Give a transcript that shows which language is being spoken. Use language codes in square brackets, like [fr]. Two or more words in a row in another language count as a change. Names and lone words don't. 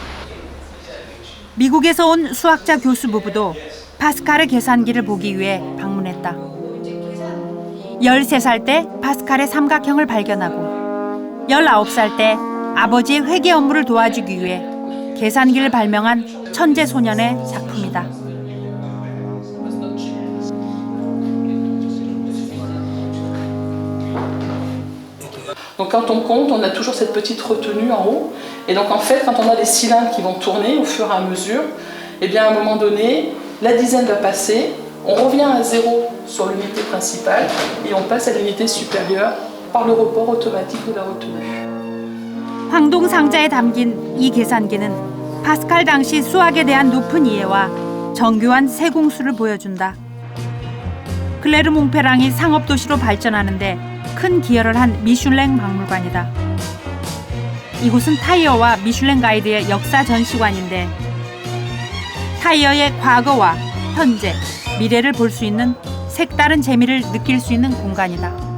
[ko] 미국에서 온 수학자 교수 부부도 파스칼의 계산기를 보기 위해 방문했다. 13살 때 파스칼의 삼각형을 발견하고 19살 때 아버지의 회계 업무를 도와주기 위해 계산기를 발명한 천재 소년의 작품이다. [fr] Donc quand on compte, on a toujours cette petite retenue en haut. Et donc en fait, quand on a les cylindres qui vont tourner au fur et à mesure, eh bien à un moment donné, la dizaine va passer, on revient à 0 sur l'unité principale et on passe à l'unité supérieure par le report automatique de la retenue. [ko] 황동 상자에 담긴 이 계산기는 파스칼 당시 수학에 대한 높은 이해와 정교한 세공수를 보여준다. 클레르 몽페랑이 상업도시로 발전하는데 큰 기여를 한 미슐랭 박물관이다. 이곳은 타이어와 미슐랭 가이드의 역사 전시관인데 타이어의 과거와 현재, 미래를 볼 수 있는 색다른 재미를 느낄 수 있는 공간이다.